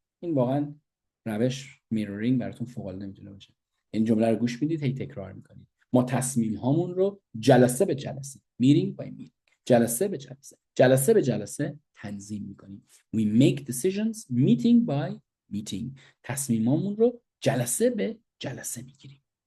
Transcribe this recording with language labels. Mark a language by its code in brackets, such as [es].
[fa] این واقعا روش میرورینگ براتون فوق العاده میتونه باشه. این جمله رو گوش میدید، هی تکرار میکنید. ما تصمیم هامون رو جلسه به جلسه، [en] meeting by meeting، [fa] جلسه به جلسه، جلسه به جلسه تنظیم میکنیم. [en] We make decisions meeting by meeting. [fa] تصمیمامون رو جلسه به جلسه میگیریم.